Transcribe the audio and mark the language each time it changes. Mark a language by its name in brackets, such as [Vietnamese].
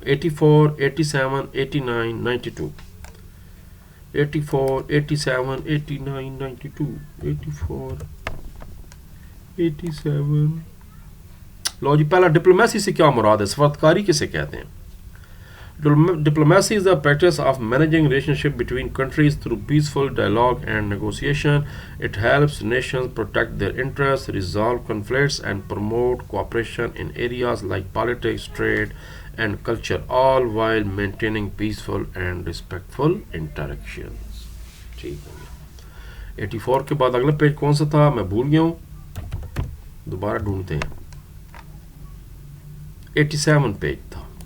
[Urdu] 84, 87, 89, 92. 84, 87, 89, 92. 84, 87. لو جی پہلا ڈپلومیسی سے کیا مراد ہے, سفارتکاری کسے کہتے ہیں. [English] Diplomacy is the practice of managing relationship between countries through peaceful dialogue and negotiation. It helps nations protect their interests, resolve conflicts, and promote cooperation in areas like politics, trade, and culture, all while maintaining peaceful and respectful interactions. [Urdu] ٹھیک ہے. 84 کے بعد اگلا page کون سا تھا میں بھول گیا ہوں, دوبارہ ڈھونڈتے ہیں. 87 پیج تھا.